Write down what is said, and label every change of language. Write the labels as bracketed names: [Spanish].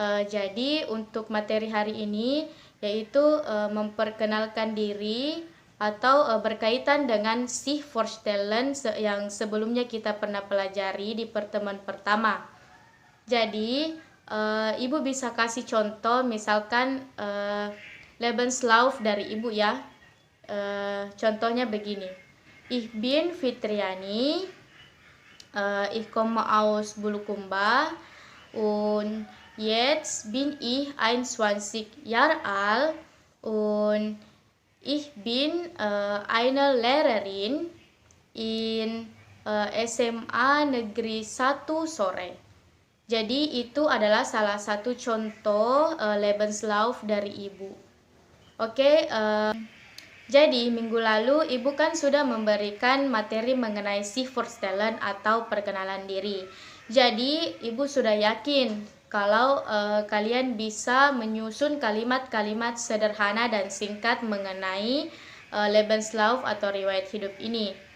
[Indonesian] Jadi untuk materi hari ini yaitu memperkenalkan diri atau berkaitan dengan [German] sich vorstellen [Indonesian] yang sebelumnya kita pernah pelajari di pertemuan pertama. Jadi Ibu bisa kasih contoh, misalkan Lebenslauf dari Ibu ya. Contohnya begini. [German] Ich bin Fitriani, ich komme aus Bulukumba und jetzt bin ich 21 Jahre alt und ich bin eine Lehrerin in SMA Negeri 1 Sore. [Indonesian] Jadi itu adalah salah satu contoh Lebenslauf dari Ibu. Oke, jadi minggu lalu Ibu kan sudah memberikan materi mengenai [German] sich vorstellen [Indonesian] atau perkenalan diri. Jadi Ibu sudah yakin kalau kalian bisa menyusun kalimat-kalimat sederhana dan singkat mengenai Lebenslauf atau riwayat hidup ini.